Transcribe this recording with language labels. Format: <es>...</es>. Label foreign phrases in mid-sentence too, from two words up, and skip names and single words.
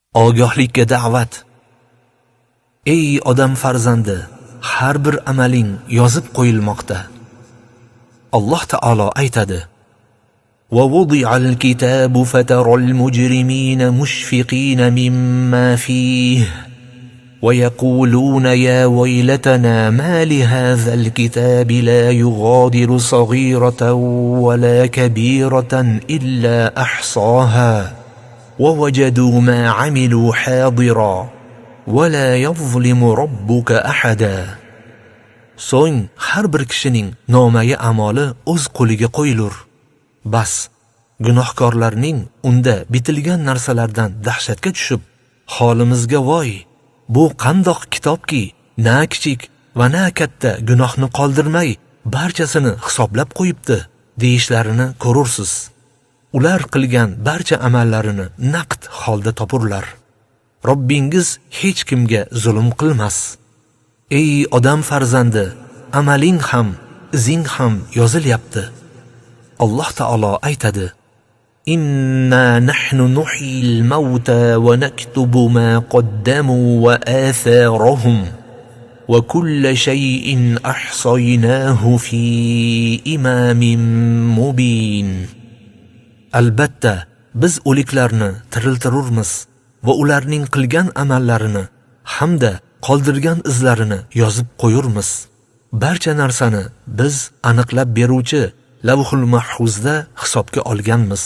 <uz>Ogohlikka da'vat. Ey odam farzandi, har bir amaling yozib qo'yilmoqda. Alloh taolo aytadi:</uz> <ar>وَوُضِعَ الْكِتَابُ فَتَرَى الْمُجْرِمِينَ مُشْفِقِينَ مِمَّا فِيهِ وَيَقُولُونَ يَا وَيْلَتَنَا مَا لِهَذَا الْكِتَابِ لَا يُغَادِرُ صَغِيرَةً وَلَا كَبِيرَةً إِلَّا أَحْصَاهَا وَوَجَدُوا مَا عَمِلُوا حَاضِرًا وَلَا يَظْلِمُ رَبُّكَ أَحَدًا.</ar> <uz>So'ng har bir kishining nomai amali o'z qo'liga qo'yilur. Bas, gunohkorlarning unda bitilgan narsalardan dahshatga tushib, holimizga voy, bu qandoq kitobki, na kichik va na katta gunohni qoldirmay barchasini hisoblab qo'yibdi, deyishlarini ko'rursiz. Ular qilgan barcha amallarini naqd holda topurlar. Robbingiz hech kimga zulm qilmas. Ey odam farzandi, amaling ham, izing ham yozilyapti. Alloh taolo aytadi:</uz> <ar>إنا نحن نحيي الموتى ونكتب ما قدموا وآثارهم وكل شيء أحصيناه في إمام مبين.</ar> <uz>Albatta, biz o'liklarni tiriltirurmiz va ularning qilgan amallarini hamda qoldirgan izlarini yozib qo'yurmiz. Barcha narsani biz aniqlab beruvchi Lavhul Mahfuzda hisobga olganmiz.</uz>